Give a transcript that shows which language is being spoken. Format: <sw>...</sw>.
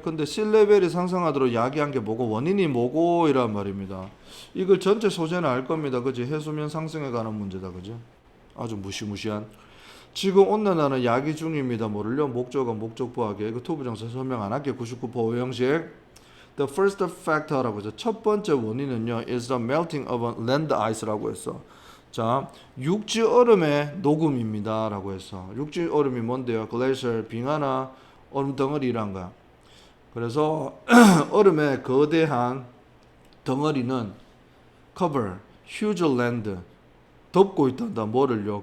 <ko>근데 C레벨이 상승하도록 야기한 게 뭐고 원인이 뭐고 이란 말입니다. 이걸 전체 소재는 알 겁니다. 그지? 해수면 상승에 관한 문제다. 그지? 아주 무시무시한. 지금 온난화는 야기 중입니다. 뭐를요? 목적어 목적부하게 이거 투부정사 설명 안 할게. 99% 오형식.</ko> <en>The first factor</en> <ko>라고 해서 첫 번째 원인은요</ko> <en>is the melting of land ice라고 했어.</en> <ko>자, 육지 얼음의 녹음입니다 라고 해서 육지 얼음이 뭔데요? 글레이셔, 빙하나 얼음 덩어리란 거야. 그래서 얼음의 거대한 덩어리는 cover, huge land 덮고 있단다. 뭐를요?</ko>